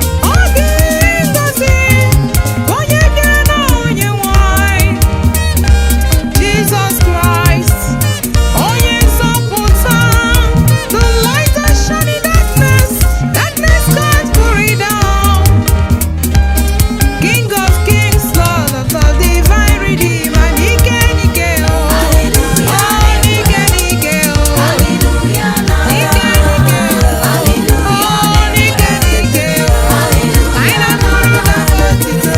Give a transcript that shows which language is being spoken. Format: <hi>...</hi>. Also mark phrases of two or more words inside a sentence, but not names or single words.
<ig>Ọ dị ngọzi onye bịara n'aha onye nwe anyị. Jesus Christ, onye nzọpụta,</ig> <en>the light that shine in darkness, darkness can't put it down. King of kings, Lord of lords, divine redeemer,</en> <ig>n'ike n'ike o. Ọ n'ike n'ike o. N'ike n'ike o. Ọ n'ike n'ike o. Anyị na-abụrụ gị abụ otito.</ig>